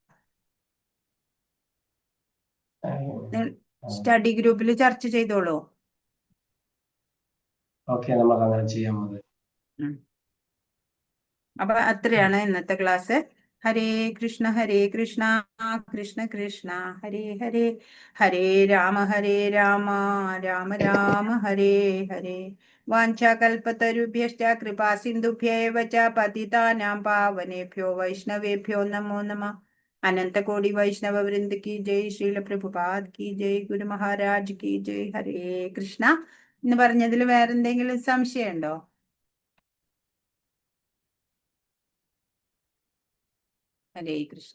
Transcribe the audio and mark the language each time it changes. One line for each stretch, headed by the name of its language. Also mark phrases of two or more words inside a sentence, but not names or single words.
Malayalam: സ്റ്റഡി ഗ്രൂപ്പിൽ ചർച്ച ചെയ്തോളൂ. ഓക്കെ, നമുക്ക് അങ്ങനെ ചെയ്യാം. അപ്പൊ അത്രയാണ് ഇന്നത്തെ ക്ലാസ്.
Sanskrit: ഹരേ കൃഷ്ണ കൃഷ്ണ കൃഷ്ണ ഹരേ ഹരേ, ഹരേ രാമ രാമ രാമ ഹരേ ഹരേ. വാഞ്ചാകൽപതരുഭ്യശ്ച കൃപാ സിന്ധുഭ്യേവ ച പതിതാനാം പാവനേഭ്യോ വൈഷ്ണവേഭ്യോ നമോ നമഃ.
Hindi: अनंतकोटि वैष्णव वृंद की जय. श्रील प्रभुपाद की जय. गुरु महाराज की जय. हरे कृष्ण.
Malayalam: എന്ന് പറഞ്ഞതിൽ വേറെന്തെങ്കിലും സംശയമുണ്ടോ? ഹരേ കൃഷ്ണ.